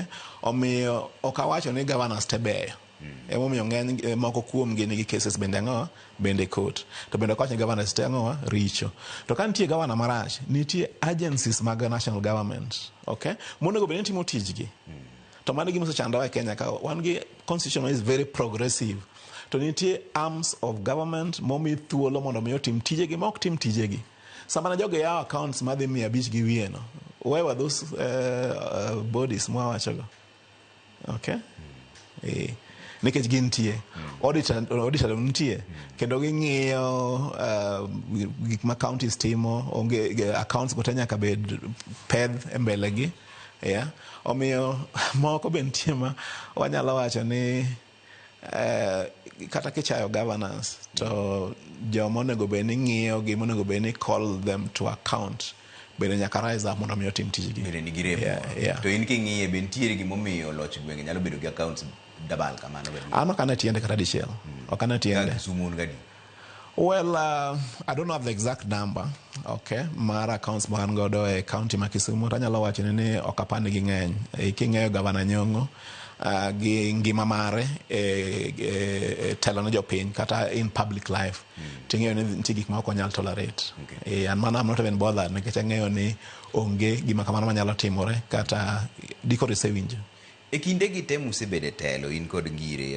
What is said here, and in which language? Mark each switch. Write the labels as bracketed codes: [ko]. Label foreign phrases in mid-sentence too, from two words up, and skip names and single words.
[luo] Omiyo okawacho ni governors te beyo. Emomiyo ng'eny moko kuom gi nigi cases bende ang'o bende court. To bende okawacho ni governors te ang'o richo. To ka nitie governor marach, nitie agencies mag [en] national government, [luo] okay? Monego bende timo tijgi. To mano gima osechandowa e Kenya ka wan gi [en] constitution is very progressive. [luo] To nitie [en] arms of government [luo] momi thuolo mondo mi otim tijegi ma ok tim tijegi. Sama jogo yawo accounts madhi 500 gi wiye no. [en] Where were those bodies mwawachogo? [luo] Okay? Nikech gintie. Auditor nitie. Kendo ging'iyo gik ma counties timo, onge accounts go te nyaka bed pedh e mbele gi. Yeah. Omiyo moko be nitie ma wanyalo wacho ni kata kichayo governance to joma onego bed ni ng'iyo gi monego bed ni [en] call them to account [luo] bende nyaka [en] rise up [luo] mondo mi otim tijgi. Bende nigi remo. To in king'iye be nitiere gimomiyo loch gwenge nyalo bedo gi accounts dabal kamano bende? An ok ane tiende kata dichiel. Ok ane tiende. Kisumu un gadi? [en] Well, I don't have the exact number, [luo] okay, mar accounts ma an godo e county ma Kisumu. Tanyalo wacho ni ok apani gi ng'eny. King'eyo Gavana Nyong'o gi ngima mare telo ne jopiny kata in [en] public life. [luo] Ting'eyo ni nitie gik ma ok onyal tolerate. [en] And man, I'm not even bothered [luo] nikech ang'eyo ni onge gima kamano manyalo timore kata dikore sewinjo. E kinde gi te musebede telo in kod ngire